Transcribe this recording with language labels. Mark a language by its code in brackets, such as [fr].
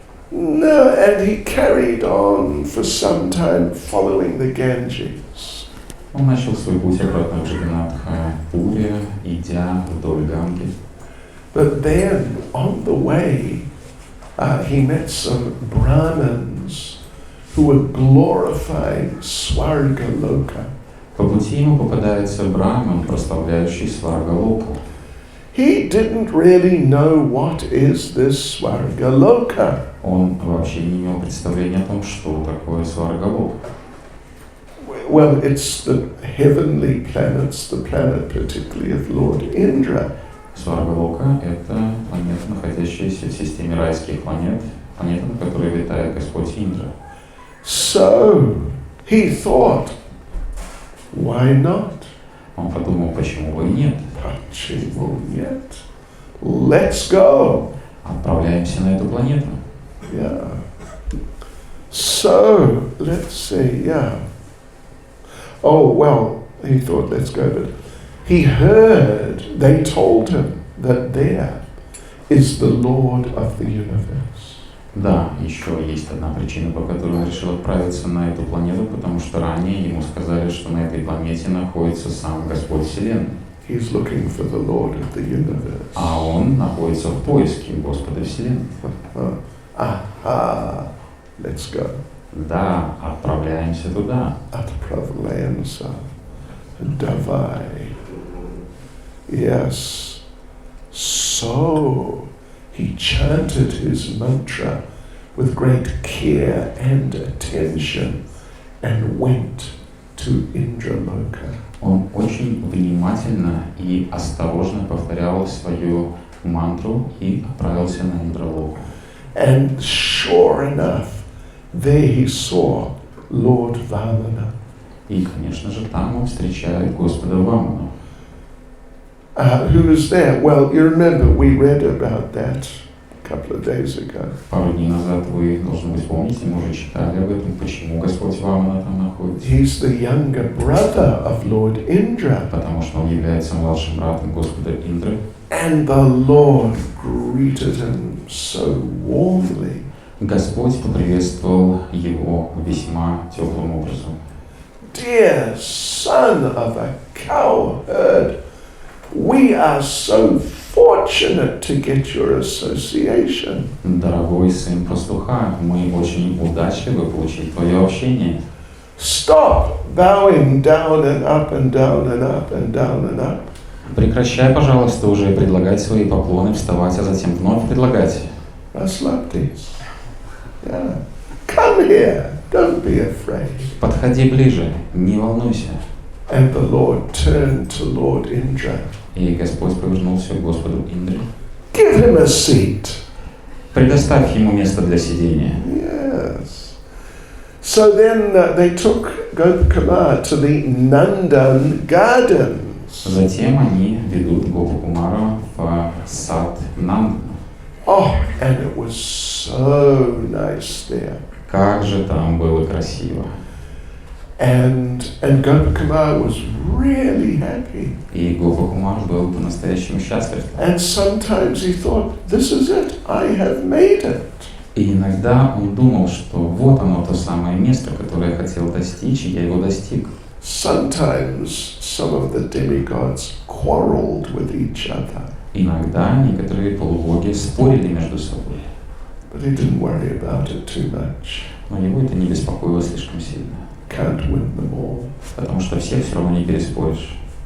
[en] No, and he carried on for some time following the Ganges. [ru] Он начал свой путь обратно в Джаганнатхапуре, идя вдоль Ганги. [en] But then, on the way, he met some Brahmins who were glorifying Svargaloka. [ru] По пути ему попадается Брахман, прославляющий Сваргалоку. [en] He didn't really know what is this Svargaloka. [ru] Он вообще не имел представления о том, что такое Сваргалока. [en] Well, it's the heavenly planets, the planet particularly of Lord Indra. [ru] Сваргалока — это планета, находящаяся в системе райских планет, планета, на которой витает Господь Индра. [en] So, he thought, why not? [ru] Он подумал, почему бы и нет. Почему нет? [en] Let's go. [ru] Отправляемся на эту планету. [en] Yeah. So, let's see, yeah. Oh, well, he thought, let's go, but he heard, they told him that there is the Lord of the universe. [ru] Да, еще есть одна причина, по которой он решил отправиться на эту планету, потому что ранее ему сказали, что на этой планете находится сам Господь Вселенной. [en] He's looking for the Lord of the universe. [ru] А он находится в поиске Господа Вселенной. [en] Aha, let's go. [ru] Да, отправляемся туда. Отправляемся. Давай. [en] Yes. So, he chanted his mantra with great care and attention and went to Indraloka. [ru] Он очень внимательно и осторожно повторял свою мантру и отправился на Индралоку. [en] And sure enough, there he saw Lord Vamana. [ru] И, конечно же, там он встречает Господа Ваману. [en] Who was there? Well, you remember we read about that a couple of days ago. [ru] Пару дней назад вы, должны быть, помните, мы уже читали об этом, почему Господь Вамана там находится. [en] He's the younger brother of Lord Indra. [ru] Потому что он является младшим братом Господа Индры. [en] And the Lord greeted him so warmly. [ru] Господь поприветствовал его весьма теплым образом. [en] Dear son of a cowherd, we are so fortunate to get your association. [ru] Дорогой сын пастуха, мы очень удачливы получить твое общение. [en] Stop bowing down and up and down and up and down and up. [ru] Прекращай, пожалуйста, уже предлагать свои поклоны, вставать, а затем вновь предлагать. Расслабьтесь. [en] Yeah. Come here. Don't be afraid. [ru] Подходи ближе, не волнуйся. [en] And the Lord turned to Lord Indra. [ru] И Господь повернулся к Господу Индре. [en] Give him a seat. [ru] Предоставь ему место для сидения. [en] Yes. So then they took Gopakumar to the Nandan Gardens. [ru] Затем они ведут Гопакумара в сад Нандана. [en] Oh, and it was so nice there. [ru] Как же там было красиво. [en] And Gopakumar was really happy. [ru] И Гопакумар был по-настоящему счастлив. [en] And sometimes he thought, this is it, I have made it. [ru] И иногда он думал, что вот оно, то самое место, которое я хотел достичь, и я его достиг. [en] Sometimes some of the demigods quarreled with each other. [ru] Иногда некоторые полубоги спорили между собой. [en] But he didn't worry about it too much. [ru] Но его это не беспокоило слишком сильно. [en] Can't win them all. [ru] Потому что всех все равно не переспоришь.